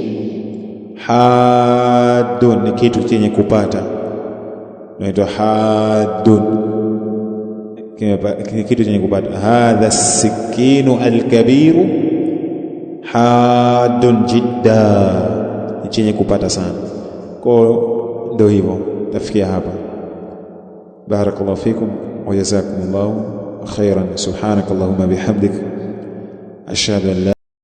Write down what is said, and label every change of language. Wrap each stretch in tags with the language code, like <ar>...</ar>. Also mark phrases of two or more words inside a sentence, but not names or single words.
<sw>Haddun ni kitu chenye kupata, inaitwa haddun, kitu chenye kupata.</sw> <ar>هذا السكين الكبير حاد جدا,</ar> <sw>chenye kupata sana. Kwa ndio hivyo, tafikia hapa.</sw> <ar>بارك الله فيكم وجزاكم الله خيرا. سبحانك اللهم وبحمدك أشهد أن لا</ar>